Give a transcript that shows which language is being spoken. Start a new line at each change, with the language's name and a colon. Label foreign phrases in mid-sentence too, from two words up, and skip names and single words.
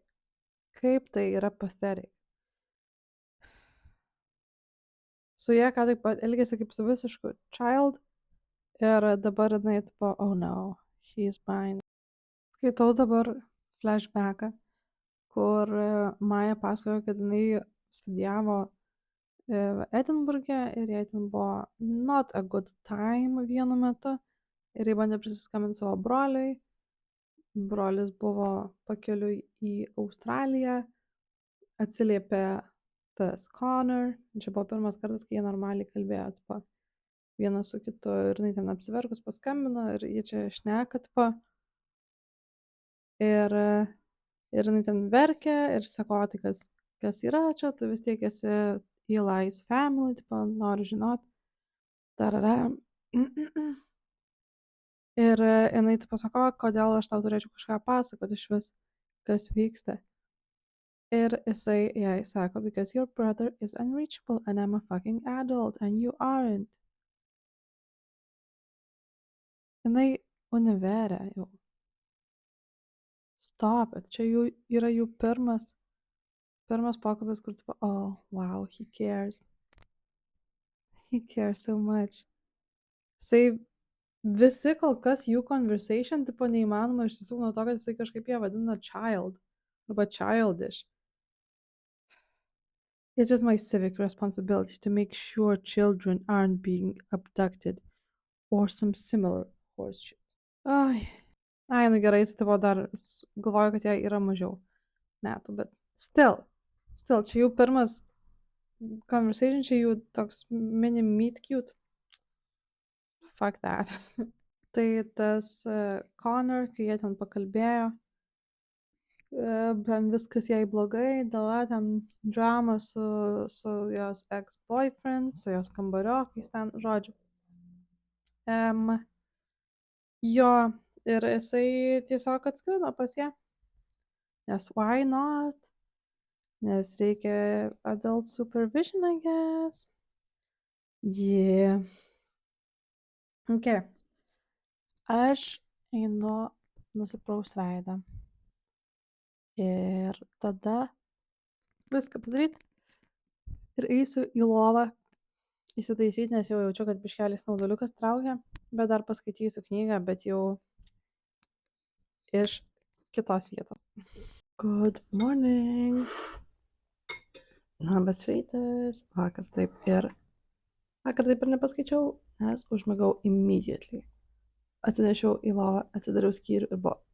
Lithuanian: Kaip tai yra pathetic. Su jie ką taip pat elgėsi kaip su visišku child. Ir dabar jinai tipo,
English: oh no, he's mine.
Lithuanian: Skaitau dabar flashbacką, kur Maja pasakojo, kad jinai studijavo Edinburghe ir jai ten buvo
English: not a good time
Lithuanian: vienu metu. Ir jai bandė prisiskambinti savo broliui. Brolis buvo pakeliui į Australiją. Atsiliepė tas Connor. Čia buvo pirmas kartas, kai jie normaliai kalbėjo, tipo, vienas su kitu ir jinai ten apsiverkus paskambino ir jie čia šneka, tipo. Ir jinai ten verkė ir sako, tai kas yra čia, tu vis tiek esi Eli's family, tipo, noriu žinot. Tarara. Ir jinai tipo sako, kodėl aš tau turėčiau kažką pasakoti iš vis, kas vyksta. Ir jisai jai sako,
English: because your brother is unreachable and I'm a fucking adult and you aren't.
Lithuanian: Jinai univere jau.
English: Stop it.
Lithuanian: Čia jų yra jų pirmas pokalbis, kur tipo,
English: oh, wow, he cares. He cares so much.
Lithuanian: Jisai visi kol kas jų conversation, tipo, neįmanoma išsisukti nuo to, kad jisai kažkaip ją vadina child. Arba childish.
English: It's just my civic responsibility to make sure children aren't being abducted or some similar horseshit.
Lithuanian: Ai, nu gerai, jis tipo dar galvoju, kad jai yra mažiau metų, bet still, čia jų pirmas conversation, čia jų toks
English: mini meet cute. Fuck that.
Lithuanian: Tai tas Connor, kai jie ten pakalbėjo, viskas jai blogai, dėl ten drama su jos ex-boyfriend, su jos kambariokais ten, žodžiu. Jo, ir jisai tiesiog atskrido pas ją.
English: Nes why not?
Lithuanian: Nes reikia
English: adult supervision, I guess. Yeah. Okay.
Lithuanian: Aš einu nusipraust veidą. Ir tada viską padaryt. Ir eisiu į lovą įsitaisyti, nes jau jaučiu, kad biškelis snauduliukas traukia. Bet dar paskaitysiu knygą, bet jau iš kitos vietos.
English: Good morning.
Lithuanian: Labas rytas. Vakar taip ir nepaskaičiau, nes užmigau immediately. Atsinešiau į lovą, atsidariau skyrių ir buvo.